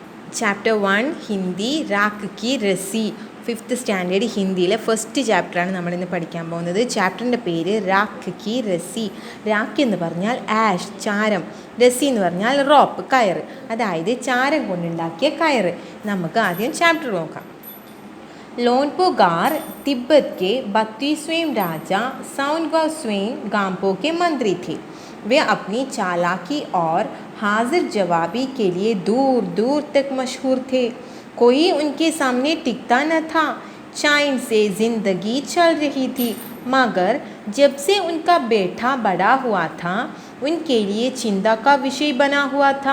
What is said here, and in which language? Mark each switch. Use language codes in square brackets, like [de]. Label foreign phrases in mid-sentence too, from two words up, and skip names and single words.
[ml] ചാപ്റ്റർ 1 ഹിന്ദി രാഖ് കി രസി. 5th സ്റ്റാൻഡേർഡ് ഹിന്ദിയിലെ ഫസ്റ്റ് ചാപ്റ്ററാണ് നമ്മളിന്ന് പഠിക്കാൻ പോകുന്നത്. ചാപ്റ്ററിൻ്റെ പേര് രാഖ് കി രസി. രാഖ് എന്ന് പറഞ്ഞാൽ ആഷ്, ചാരം. രസി എന്ന് പറഞ്ഞാൽ റോപ്പ്, കയറ്. അതായത് ചാരം കൊണ്ടുണ്ടാക്കിയ കയറ്. നമുക്ക് ആദ്യം ചാപ്റ്റർ നോക്കാം. [hi] लोनपोगार तिब्बत के 32वें राजा साउनगास्वेन गाम्पो के मंत्री थे. वे अपनी चालाकी और हाजिर जवाबी के लिए दूर दूर तक मशहूर थे. कोई उनके सामने टिकता न था. चैन से जिंदगी चल रही थी, मगर जब से उनका बेटा बड़ा हुआ था उनके लिए चिंता का विषय बना हुआ था.